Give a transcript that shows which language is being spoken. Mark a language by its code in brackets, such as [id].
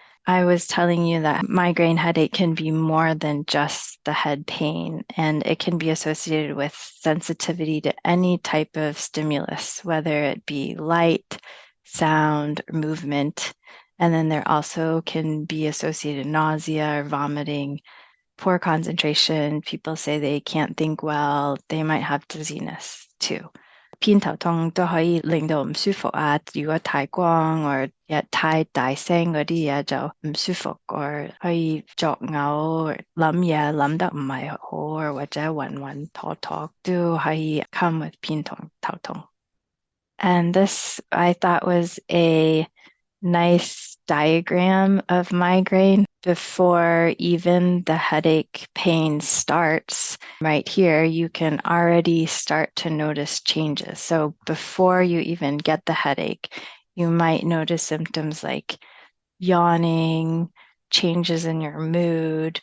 [en] I was telling you that migraine headache can be more than just the head pain, and it can be associated with sensitivity to any type of stimulus, whether it be light, sound, or movement. And then there also can be associated nausea or vomiting, poor concentration. People say they can't think well. They might have dizziness too. [yue] 偏頭痛都可以令到唔舒服啊，如果太光或太大聲嗰啲嘢就唔舒服，或可以作嘔，諗嘢諗得唔係好，或者暈暈陀陀都可以 come with 偏頭痛。 [en] And this I thought was a nice diagram of migraine before even the headache pain starts. Right here, you can already start to notice changes. So before you even get the headache, you might notice symptoms like yawning, changes in your mood.